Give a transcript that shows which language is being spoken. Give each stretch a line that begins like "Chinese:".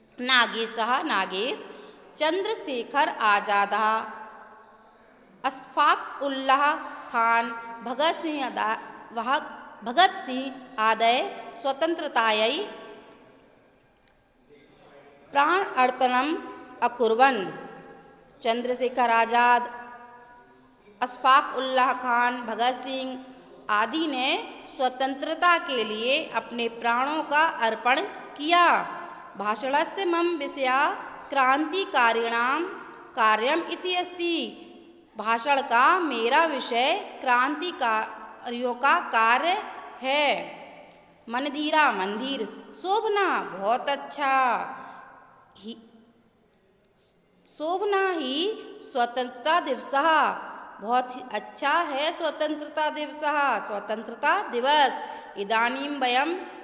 Sanskrit: नागेश चंद्रशेखर आज़ाद, अशफाक उल्लाह खान, भगत सिंह आदि स्वतंत्रतायै प्राण अर्पणम अकुर्वन्।
Hindi: चंद्रशेखर आज़ाद, अशफाक उल्लाह खान, भगत सिंह आदि ने स्वतंत्रता के लिए अपने प्राणों का अर्पण किया।
Sanskrit: भाषणस्य मम विषया क्रांतिकारिणां कार्यम इति अस्ति।
Hindi: भाषण का मेरा विषय क्रांतिकारियों का कार्य है। मनधीरा मंदिर, शोभना बहुत अच्छा, शोभना ही स्वतंत्रता दिवस, बहुत ही अच्छा है स्वतंत्रता दिवस, स्वतंत्रता दिवस।
Sanskrit: इदानीं वयं